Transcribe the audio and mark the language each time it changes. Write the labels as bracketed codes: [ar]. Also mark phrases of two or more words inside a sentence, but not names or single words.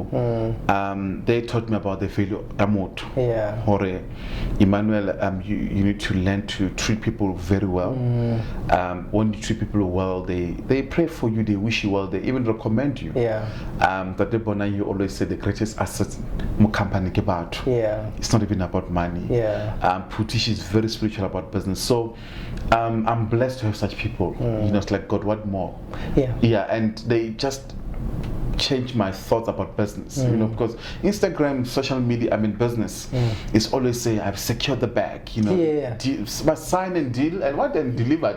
[en] They taught me about the value of motho. Yeah. Hore, Emmanuel, you need to learn to treat people very well. When you treat people well, they pray for you, they wish you well, they even recommend you. Yeah. That you always say the greatest asset mo company [tn] ke batho. [en] Yeah. It's not even about money. Yeah. Putish is very spiritual about business. So I'm blessed to have such people. You know, it's like, God, what more? Yeah. Yeah, and they just change my thoughts about business, you know, because Instagram, social media, business is always saying I've secured the bag, you know, but sign and deal and what then delivered.